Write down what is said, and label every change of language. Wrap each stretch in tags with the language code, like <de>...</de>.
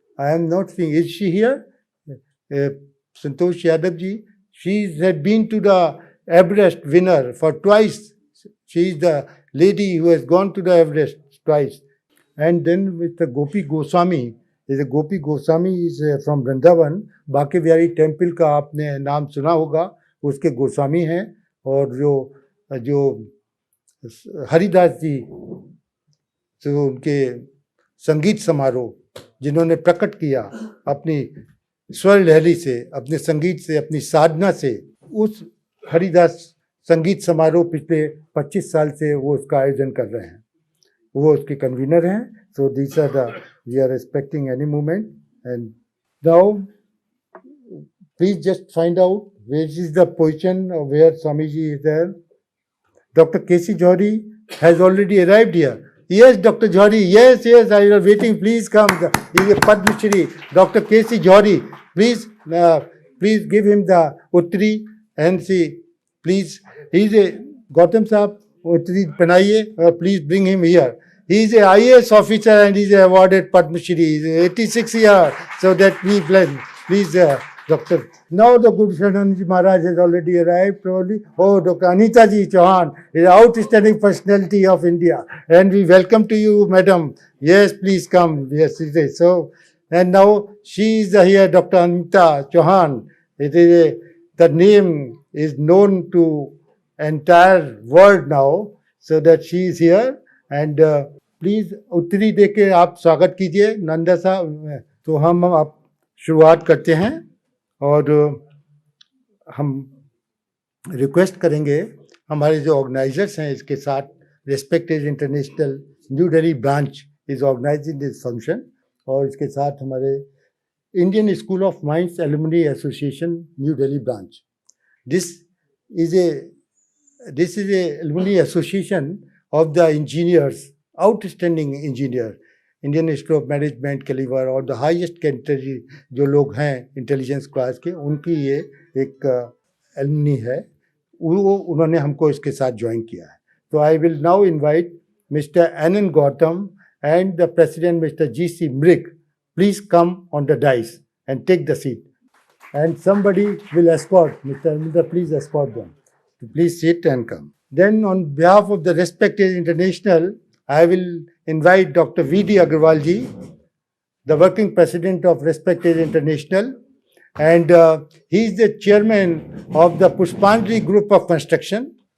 <en>I am not seeing, is she here? Santosh Yadav ji. She had been to the Everest winner for twice. She is the lady who has gone to the Everest twice. And then with the Gopi Goswami, Gopi Goswami is from Vrindavan.</en> <hi>Banke Bihari temple का आपने नाम सुना होगा, उसके गोस्वामी हैं. और जो हरिदास जी, जो उनके संगीत समारोह जिन्होंने प्रकट किया अपनी स्वर लहरी से, अपने संगीत से, अपनी साधना से, उस हरिदास संगीत समारोह पिछले 25 साल से वो उसका आयोजन कर रहे हैं. वो उसके कन्वीनर हैं.</hi> <en>So this are the, we are expecting any moment. And now please just find out which is the position of where Swamiji is there. Dr. K.C. Johari has already arrived here. Yes, Dr. Johari, yes, I am waiting. Please come. He is a Padma Shri. Dr. K.C. Johari, please give him the Uttari and see. Please, he is a Gautam Sahab, Uttari Panaiye, please bring him here. He is a IAS officer and he is awarded Padma Shri. He is 86 years. So that we bless. Please, Doctor. Now the good Sharanji Maharaj has already arrived probably. Oh, Dr. Anita Ji Chauhan is an outstanding personality of India. And we welcome to you, madam. Yes, please come. Yes, it is. So, and now she is here, Dr. Anita Chauhan. The name is known to entire world now, so that she is here.</en> <hi>And please, उत्तरी देके आप स्वागत कीजिए नंदा साहब. तो हम आप शुरुआत करते हैं और हम रिक्वेस्ट करेंगे हमारे जो ऑर्गेनाइजर्स हैं इसके साथ.</hi> <en>Respect is international New Delhi branch is organising this function.</en> <hi>और इसके साथ हमारे Indian school of mines alumni association new Delhi branch.</hi> <en>this is a alumni association of the engineers, outstanding engineer, Indian Institute of Management calibre और the highest category</en> <hi>जो लोग हैं intelligence class के, उनकी ये एक एलुमनी है. उन्होंने हमको इसके साथ ज्वाइन किया है. तो</hi> <en>I will now invite mister N Gautam and the president mister GC Mrik. Please come on the dais and take the seat. And somebody will escort Mr. Arvinder, please escort them. Please sit and come. Then on behalf of the Respected International, I will invite Dr. V.D. Agarwal ji, the working president of Respected International, and he is the chairman of the Pushpanjali Group of Construction.</en>